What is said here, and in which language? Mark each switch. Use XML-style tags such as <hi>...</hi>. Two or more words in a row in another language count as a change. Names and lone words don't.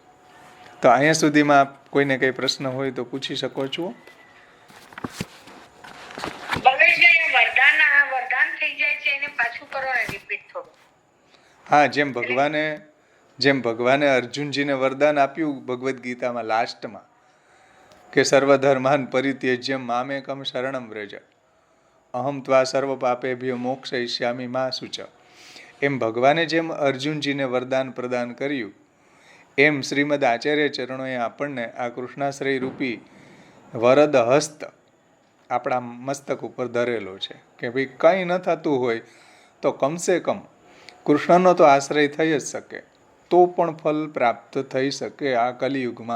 <gu>તો અહીંયા સુધીમાં કોઈને કંઈ પ્રશ્ન હોય તો પૂછી શકો છો. હા, જેમ ભગવાને અર્જુનજીને વરદાન આપ્યું ભગવદ્ ગીતામાં લાસ્ટમાં કે</gu> <sa>सर्वधर्मान परित्यज्य मामेकम शरणम व्रज अहम त्वा सर्व पापेभ्यो मोक्षयिष्यामि मा शुच.</sa> <gu>એમ ભગવાને જેમ અર્જુનજીને વરદાન પ્રદાન કર્યું, એમ શ્રીમદ આચાર્ય ચરણોએ આપણને આ કૃષ્ણાશ્રય રૂપી વરદ હસ્ત આપણા મસ્તક ઉપર ધરેલો છે કે ભાઈ કંઈ ન થતું હોય તો કમસે કમ કૃષ્ણનો તો આશ્રય થઈ જ શકે, તો પણ ફલ પ્રાપ્ત થઈ શકે આ કલિયુગમાં.</gu>